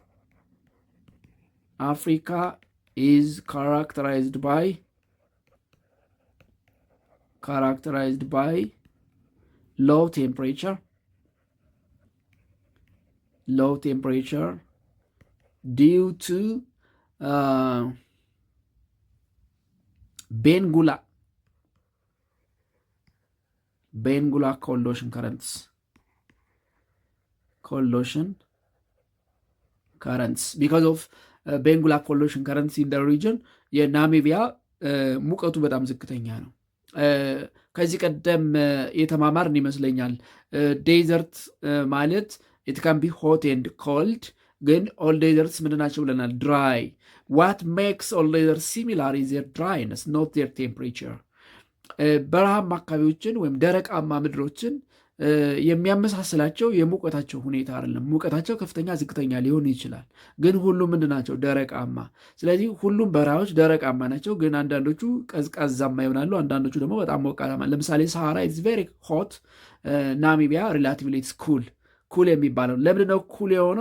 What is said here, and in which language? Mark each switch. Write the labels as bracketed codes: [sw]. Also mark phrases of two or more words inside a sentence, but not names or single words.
[en] Africa is characterized by low temperature due to Benguela cold ocean currents because of Benguela cold ocean currents in the region [am] የናሚቢያ ሙቀቱ በጣም ዝቅተኛ ነው። ከዚህ ቀደም የተማማርን ይመስለኛል። ዴዘርት ማለት [en] it can be hot and cold ግን all deserts [am] ምንድን ናቸው ብለናል? [en] dry. what makes all deserts similar is their dryness, not their temperature. [am] በረሃማ አካባቢዎችን ወይም ደረቃማ ምድሮችን የሚያመሳስላቸው የሙቀታቸው ሁኔታ አይደለም። ሙቀታቸው ከፍተኛ ዝቅተኛ ሊሆን ይችላል፣ ግን ሁሉም ምንድን ናቸው? ደረቃማ። ስለዚህ ሁሉም በረሃዎች ደረቃማ ናቸው፣ ግን አንዳንዶቹ ቀዝቃዛማ ይሆናሉ፣ አንዳንዶቹ ደግሞ በጣም ሞቃታማ። ለምሳሌ [en] Sahara is very hot, Namibia relatively it's cool [am] የሚባለው ለምንድን ነው ኩል የሆነው?